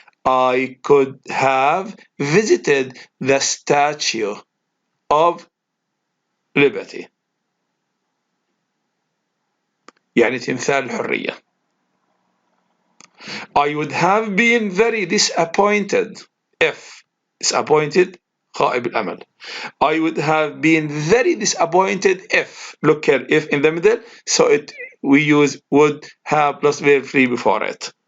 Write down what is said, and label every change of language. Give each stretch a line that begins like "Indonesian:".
English: I could have visited the Statue of Liberty.
Arabic: يعني تمثال الحرية.
English: I would have been very disappointed if.
Arabic: Disappointed, خائب الأمل.
English: I would have been very disappointed if. Look here, if in the middle, so we use would have plus verb 3 before it.